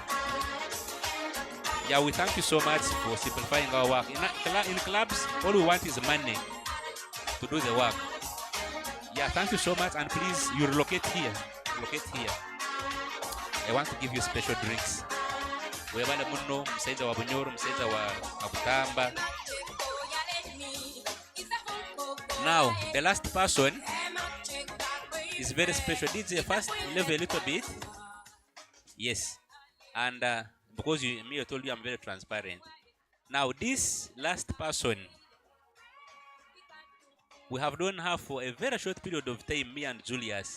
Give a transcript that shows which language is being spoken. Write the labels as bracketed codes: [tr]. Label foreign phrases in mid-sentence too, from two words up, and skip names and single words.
[en] Yeah, we thank you so much for simplifying our work. In clubs, all we want is money to do the work. Yeah, thank you so much, and please, you relocate here. Relocate here. I want to give you special drinks. [nyo] Webale muno, msaiza wa Bunyoro, msaiza wa Abutamba. [en] Now, the last person is very special. Did you first level a little bit? Yes. And because I told you I'm very transparent. Now, this last person, we have known her for a very short period of time, me and Julius.